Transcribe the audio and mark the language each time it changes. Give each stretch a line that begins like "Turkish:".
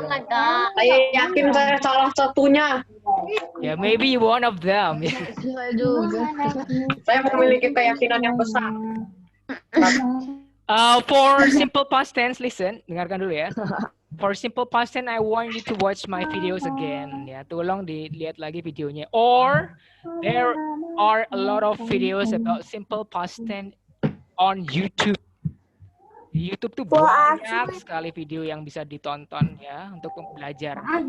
Indonesian: Saya yakin saya salah satunya.
English: Yeah, maybe one of them.
Indonesian: Saya juga. Saya memiliki keyakinan yang besar.
English: For simple past tense, listen,
Indonesian: dengarkan dulu ya.
English: For simple past tense, I want you to watch my videos again.
Indonesian: Ya, tolong dilihat lagi videonya.
English: Or there are a lot of videos about simple past tense on YouTube.
Indonesian: Di YouTube tuh banyak sekali video yang bisa ditonton ya untuk belajar.